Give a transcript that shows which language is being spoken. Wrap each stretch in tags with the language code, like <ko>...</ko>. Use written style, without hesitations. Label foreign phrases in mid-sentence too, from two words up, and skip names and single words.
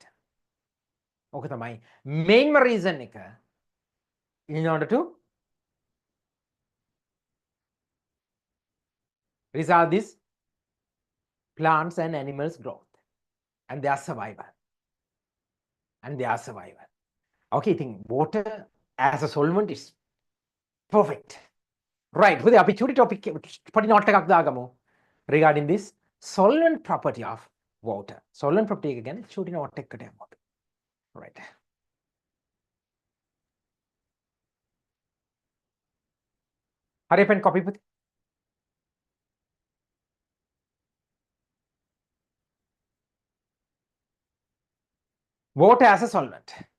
<en>Okay, තමයි main reason එක in order to result this plants and animals growth and their survival. Okay, I think water as a solvent is perfect. Right, with the opportunity topic</en> <si>පොඩි note එකක් දාගමු</si> <en>regarding this solvent property of water. Solvent property</en> <si>එක ගැන චූටි note එකකට යමු.</si> <en>Right. Hurry up and copy with. Water as a solvent.</en>